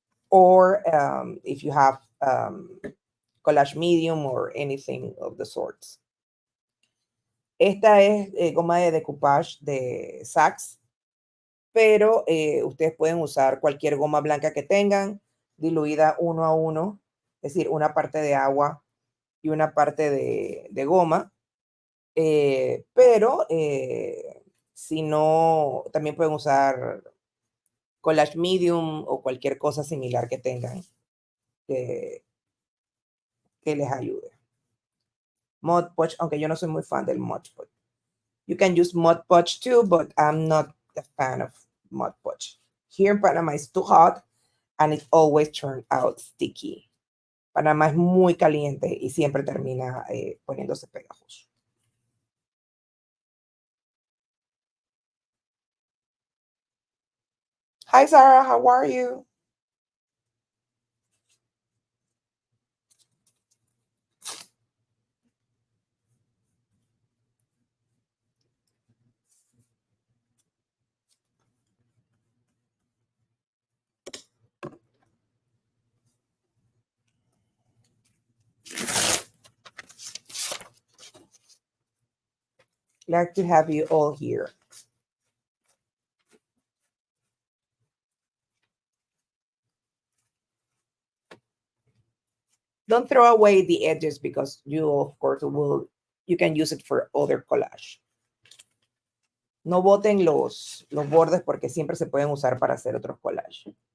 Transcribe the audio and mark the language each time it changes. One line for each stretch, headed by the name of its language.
English: Or if you have collage medium or anything of the sorts.
Spanish: Esta es goma de decoupage de Saks, pero ustedes pueden usar cualquier goma blanca que tengan, diluida 1 a 1, es decir, una parte de agua y una parte de goma. Pero si no, también pueden usar collage medium o cualquier cosa similar que tengan que les ayude. Mod Podge, aunque yo no soy muy fan del Mod Podge.
English: You can use Mod Podge too, but I'm not a fan of Mod Podge. Here in Panama it's too hot and it always turns out sticky.
Spanish: Panamá es muy caliente y siempre termina poniéndose pegajoso.
English: Hi Sarah, how are you? Glad to have you all here. Don't throw away the edges because you, of course, you can use it for other collage.
Spanish: No boten los bordes porque siempre se pueden usar para hacer otros collages.